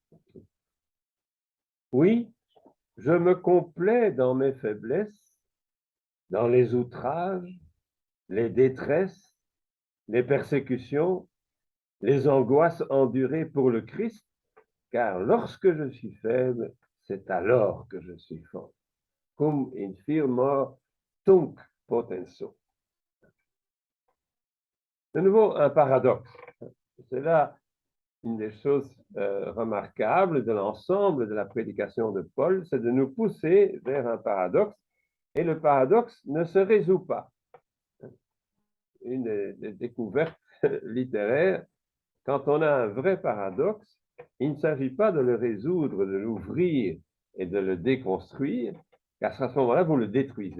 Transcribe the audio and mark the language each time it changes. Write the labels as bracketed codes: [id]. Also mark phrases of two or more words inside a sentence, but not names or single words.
[fr] Oui, je me complais dans mes faiblesses, dans les outrages, les détresses, les persécutions, les angoisses endurées pour le Christ, car lorsque je suis faible, c'est alors que je suis fort. [la] Cum infirmo tunc potenso. [fr] De nouveau, un paradoxe. C'est là une des choses remarquables de l'ensemble de la prédication de Paul, c'est de nous pousser vers un paradoxe, et le paradoxe ne se résout pas. Une des découvertes littéraires, quand on a un vrai paradoxe, il ne s'agit pas de le résoudre, de l'ouvrir et de le déconstruire, car à ce moment-là, vous le détruisez.